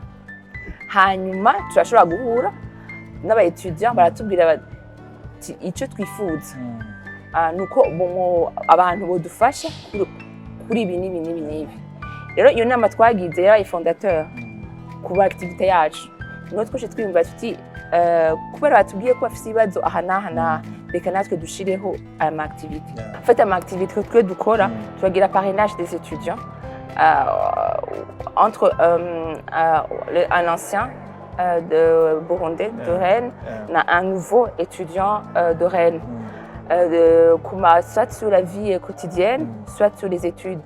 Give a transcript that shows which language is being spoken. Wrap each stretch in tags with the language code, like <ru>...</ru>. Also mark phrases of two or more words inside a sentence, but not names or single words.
<rn>hanyuma turashobora guhura n'aba étudiants baratubwira bati ico twifuza nuko abantu bodufasha kuri ibi n'ibi rero iyo nama twagize yabaye fondateur kuba activité yacu no twashe twiyumva tuti kubera batubwiye ko bafite ibibazo aha n'aha reka natwe dushireho ama activité</rn> <fr>en fait</fr> <rn>ama activité twe dukora turagira</rn> <fr>parrainage des étudiants entre un ancien de Burundais de Rennes un nouveau étudiant de Rennes soit sur la vie quotidienne soit sur les études.</fr>